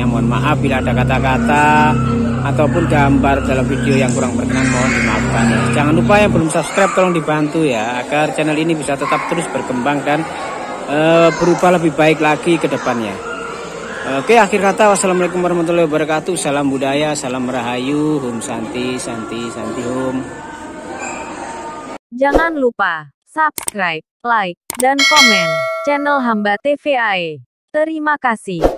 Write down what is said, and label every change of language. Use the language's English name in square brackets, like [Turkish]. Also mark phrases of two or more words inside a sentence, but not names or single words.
[Indonesian] Mohon maaf bila ada kata-kata ataupun gambar dalam video yang kurang berkenan, mohon dimaafkan ya. Jangan lupa yang belum subscribe tolong dibantu ya, agar channel ini bisa tetap terus berkembang dan berubah lebih baik lagi ke depannya. Oke, akhir kata, [Arabic] والسلام عليكم ورحمة الله وبركاته. [Indonesian] Salam budaya, salam rahayu, [Sanskrit] ॐ शान्तिः शान्तिः शान्तिः ॐ. [Indonesian] Jangan lupa subscribe, like, dan komen channel Hamba TV AE. Terima kasih.